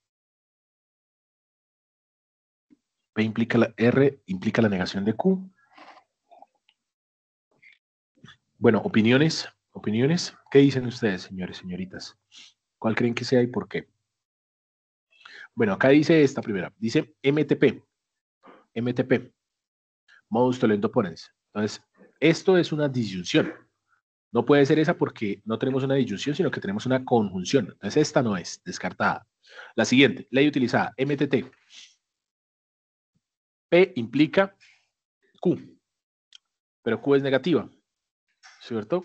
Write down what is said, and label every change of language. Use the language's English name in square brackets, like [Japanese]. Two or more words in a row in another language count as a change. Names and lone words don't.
[Spanish] P implica la R, implica la negación de Q. Bueno, opiniones ¿Opiniones? ¿Qué dicen ustedes, señores, señoritas? ¿Cuál creen que sea y por qué? Bueno, acá dice esta primera. [Latin] Dice MTP. MTP. Modus tollendo ponens. [Spanish] Entonces, esto es una disyunción. No puede ser esa porque no tenemos una disyunción, sino que tenemos una conjunción. Entonces, esta no es descartada. La siguiente, ley utilizada, MTT. P implica Q, pero Q es negativa, ¿cierto?